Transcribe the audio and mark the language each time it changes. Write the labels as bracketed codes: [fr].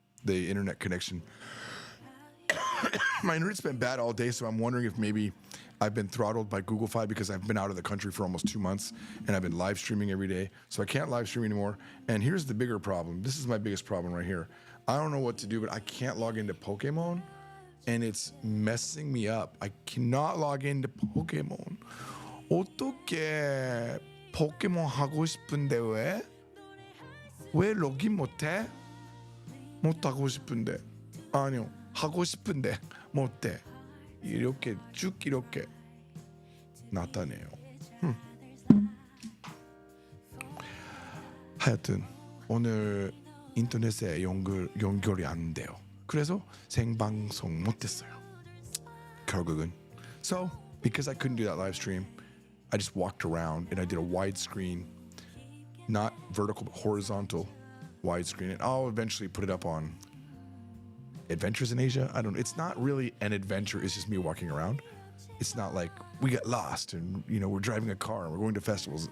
[en] The internet connection. My internet's been bad all day, so I'm wondering if maybe I've been throttled by Google Fi because I've been out of the country for almost 2 months and I've been live streaming every day, so I can't live stream anymore. And here's the bigger problem. This is my biggest problem right here. I don't know what to do, but I can't log into Pokemon, and it's messing me up. I cannot log into Pokemon. [ko] 어떻게 포켓몬 하고 싶은데 왜? 왜 로긴 못해? 못 하고 싶은데. 아니요. 하고 싶은데 못해. 이렇게 쭉 이렇게 나타내요. 하여튼 오늘 인터넷에 연결이 안 돼요. 그래서 생방송 못했어요. 결국은. [en] So, because I couldn't do that live stream, I just walked around and I did a widescreen, not vertical but horizontal widescreen, and I'll eventually put it up on Adventures in Asia. I don't know. It's not really an adventure. It's just me walking around. It's not like we got lost and, we're driving a car and we're going to festivals.